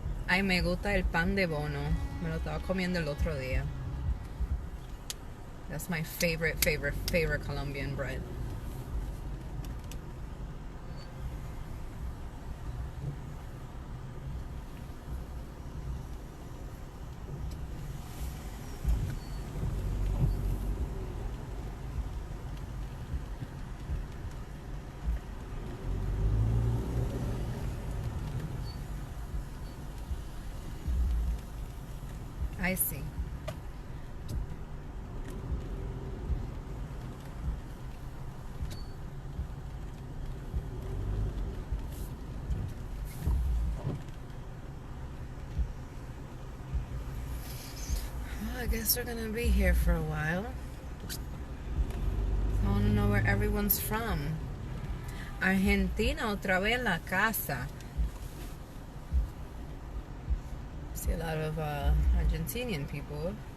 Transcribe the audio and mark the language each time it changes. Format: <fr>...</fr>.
<es>Ay, me gusta el pan de bono. Me lo estaba comiendo el otro día.</es> <en>That's my favorite Colombian bread. I see. Well, I guess we're gonna be here for a while. I wanna know where everyone's from.</en> <es>Argentina, otra vez la casa.</es> <en>See a lot of Argentinian people.</en>